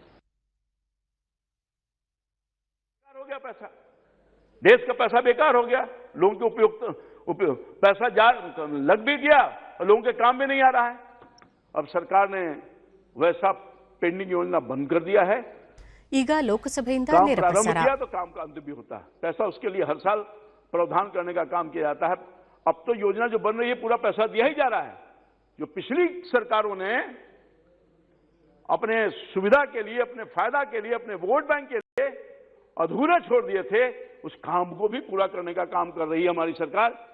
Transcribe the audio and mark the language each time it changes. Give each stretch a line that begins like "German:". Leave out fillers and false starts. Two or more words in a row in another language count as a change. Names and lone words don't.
Hindi: हो गया पैसा, देश का पैसा बेकार हो गया, लोगों के उपयोग पैसा लग भी गया और लोगों के काम में नहीं आ रहा है। अब सरकार ने वैसा पेंडिंग योजना बंद कर दिया है।
Kannada: ಈಗ ಲೋಕಸಭೆಯಿಂದ
Hindi: काम
Kannada: ನೇರ
Hindi: प्रारंभ
Kannada: ಪ್ರಸಾರ
Hindi: किया तो काम का अंत भी होता है। पैसा उसके लिए हर साल प्रावधान करने का काम किया जाता है। अब तो योजना जो बन रही है पूरा पैसा दिया ही जा रहा है। जो पिछली सरकारों ने अपने सुविधा के लिए, अपने फायदा के लिए, अपने
English: vote bank
Hindi: के लिए अधूरा छोड़ दिए थे, उस काम को भी पूरा करने का काम कर रही है हमारी सरकार।